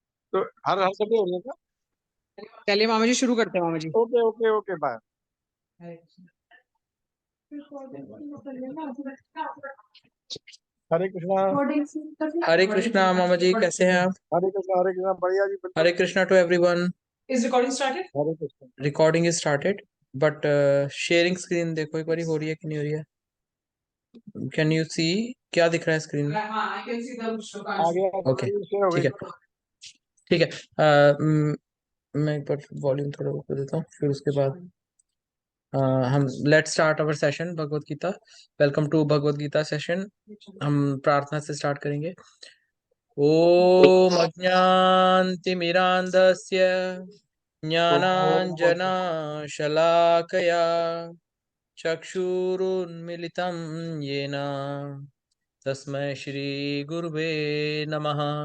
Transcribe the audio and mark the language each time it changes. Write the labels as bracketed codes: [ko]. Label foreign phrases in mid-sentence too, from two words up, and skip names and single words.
[hi] तो हर हर सटे हो रही है क्या? चलिए मामा जी शुरू करते हैं मामा जी। ओके ओके ओके बाय। हरे कृष्णा। हरे कृष्णा मामा जी, कैसे हैं आप? हरे कृष्णा बढ़िया जी बिल्कुल। हरे कृष्णा [en] to everyone. is recording started? [hi] हरे कृष्णा। [en] recording is started but sharing screen [hi] देखो एक बारी, हो रही है कि नहीं हो रही है? [en] can you see [hi] क्या दिख रहा है स्क्रीन में? [en] हाँ, I can see the [hi] आगे ओके, शेयर हो ठीक गई। है ठीक है। मैं एक बार वॉल्यूम थोड़ा कर देता हूँ, फिर उसके बाद हम [en] let start our session [hi] भगवत गीता। [en] welcome to Bhagavad Gita session. [hi] हम प्रार्थना से स्टार्ट करेंगे। [sa] ओम अज्ञानतिमिरान्धस्य ज्ञानाञ्जनशलाकया चक्षुरुन्मिलितं येन तस्मै श्रीगुरुवे नमः।